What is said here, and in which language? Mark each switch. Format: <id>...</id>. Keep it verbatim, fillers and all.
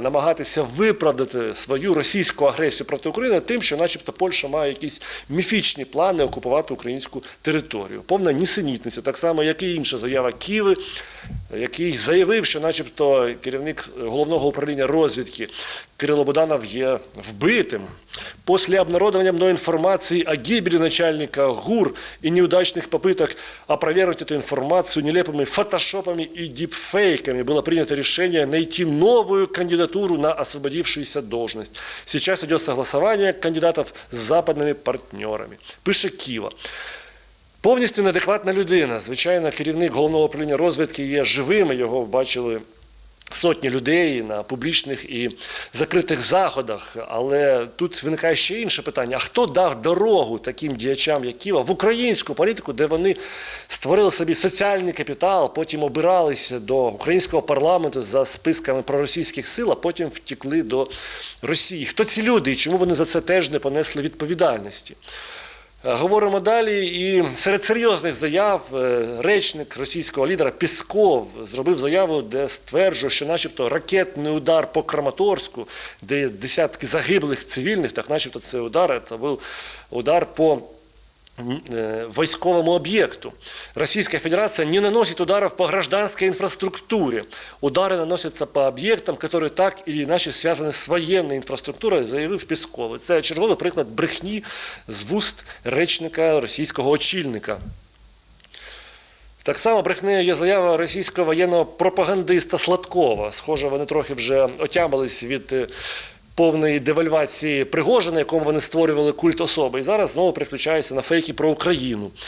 <uk>Намагатися виправдати свою російську агресію проти України тим, що начебто Польща має якісь міфічні плани окупувати українську територію. Повна нісенітниця, так само, як і інша заява Ківи, який заявив, що начебто керівник головного управління розвідки Кирило Буданов є вбитим.</uk> <ru>После обнародования мной информации о гибели начальника ГУР и неудачных попыток опровергнуть эту информацию нелепыми фотошопами и дипфейками было принято решение найти новую кандидатуру на освободившуюся должность. Сейчас идет согласование кандидатов с западными партнерами.</ru> <uk>Пише Ківа. Повністю неадекватна людина. Звичайно, керівник головного управління розвідки є живим, його бачили сотні людей на публічних і закритих заходах. Але тут виникає ще інше питання. А хто дав дорогу таким діячам, як Ківа, в українську політику, де вони створили собі соціальний капітал, потім обиралися до українського парламенту за списками проросійських сил, а потім втікли до Росії? Хто ці люди і чому вони за це теж не понесли відповідальності? Говоримо далі, і серед серйозних заяв е, речник російського лідера Пісков зробив заяву, де стверджує, що начебто ракетний удар по Краматорську, де є десятки загиблих цивільних, так начебто це удар, це був удар по</uk> <ru>войсковому объекту. Российская Федерация не наносит ударов по гражданской инфраструктуре. Удары наносятся по объектам, которые так или иначе связаны с военной инфраструктурой,</ru> <uk>заявив Пісков. Це черговий приклад брехні з вуст речника російського очільника. Так само брехнею є заява російського воєнного пропагандиста Сладкова. Схоже, вони трохи вже отямились від повної девальвації Пригожина, якому вони створювали культ особи. І зараз знову переключаються на фейки про Україну.</uk>